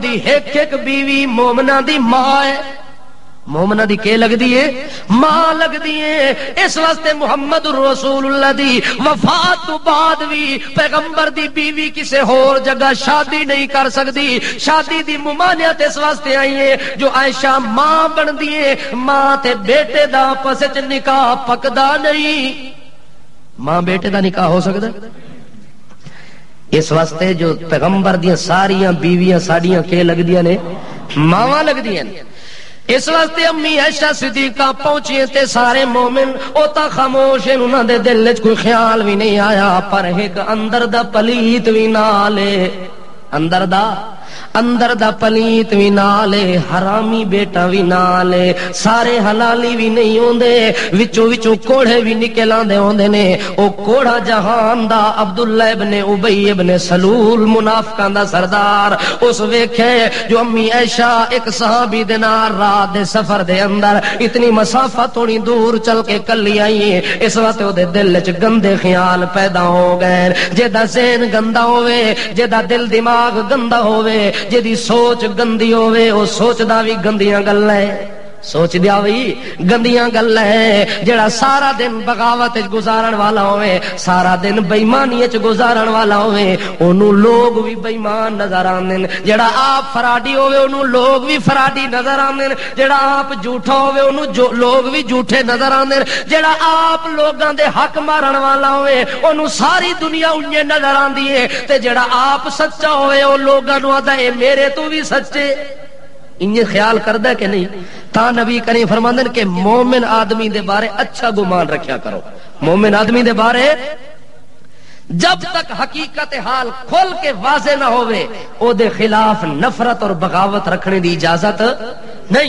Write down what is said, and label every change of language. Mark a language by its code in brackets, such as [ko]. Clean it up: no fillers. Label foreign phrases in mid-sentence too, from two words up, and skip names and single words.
[pa] دی ایک ایک بیوی مومنہ دی ماں ہے مومنہ دی کے لگ دیئے ماں لگ دیئے اس واسطے محمد رسول اللہ دی وفات تو بعد بھی پیغمبر دی بیوی کسے اور جگہ شادی نہیں کر سکتی شادی دی ممانعت اس واسطے آئی ہے جو عائشہ ماں بن دیئے ماں تے بیٹے دا پس چ نکاح پکدا نہیں ماں بیٹے دا نکاح ہو سکتا اس واسطے جو پیغمبر دیاں ساریاں بیویاں ساڑیاں کے لگ دیاں نے ماواں لگ دیاں اس واسطے امی عائشہ صدیقہ پہنچی تے سارے مومن او تا خاموش ہیں، انہاں دے دل وچ کوئی خیال بھی نہیں آیا، پر ایک اندر دا پلیت بھی نالے، اندر دا پلیت بھی نالے، حرامی بیٹا بھی نالے، سارے حلالی بھی نہیں ہوندے، وچوں کوڑے بھی نکل آندے ہوندے نے۔ او کوڑا جہان دا عبداللہ ابن ابی ابن سلول منافقاں دا سردار، اس ویکھے جو امی عائشہ ایک صحابی دے نال رات دے سفر دے اندر اتنی مسافت تھوڑی دور چل کے کلی آئی ہے، اس وقت او دے دل وچ گندے خیال پیدا ہو گئے۔ جیدا ذہن گندا ہوے، جیدا دل دماغ گندا ہوے، جدی سوچ گندی ہوے، او سوچدا بھی گندیاں گلاں ہے، سوچ دیا بھی گندیاں گلاں ہے۔ جڑا سارا دن بغاوت وچ گزارن والا ہوے، سارا دن بے ایمانی وچ گزارن والا ہوے، اونوں لوگ بھی بے ایمان نظر آندے۔ جڑا آپ فراڈی ہوے، اونوں لوگ بھی فراڈی نظر آندے۔ جڑا آپ جھوٹا ہوے، اونوں لوگ بھی جھوٹے نظر آندے۔ جڑا آپ لوگاں دے حق مارن والا ہوے، اونوں ساری دنیا اونجے نظر آندی ہے، تے جڑا آپ سچا ہوے، او لوگاں نوں آندا اے میرے تو بھی سچے۔ انہیں خیال کردہ کہ نہیں؟ تا نبی کریم فرماندے کہ مومن آدمی دے بارے اچھا گمان رکھیا کرو، مومن آدمی دے بارے جب تک حقیقت حال کھول کے واضح نہ ہوئے، او دے خلاف نفرت اور بغاوت رکھنے دی اجازت نہیں۔